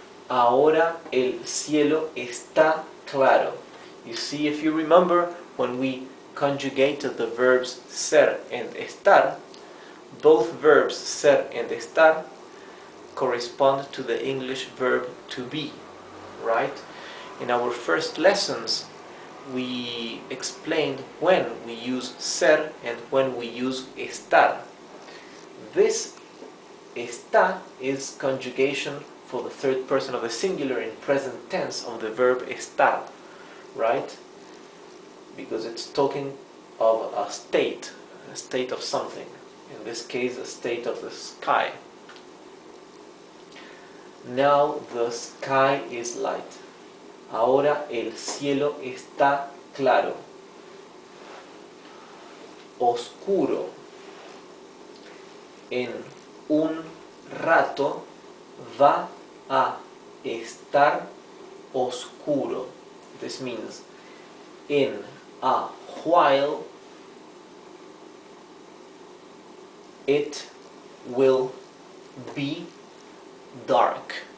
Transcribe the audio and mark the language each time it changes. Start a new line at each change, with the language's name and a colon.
Spanish: Ahora el cielo está claro.
English: You see, if you remember, when we conjugated the verbs ser and estar, both verbs ser and estar correspond to the English verb to be, right? In our first lessons, we explained when we use ser and when we use estar. This está is conjugation for the third person of the singular in present tense of the verb estar, right? Because it's talking of a state of something. In this case, a state of the sky. Now the sky is light.
Spanish: Ahora el cielo está claro. Oscuro. En un rato va a estar oscuro.
English: This means in a while it will be dark.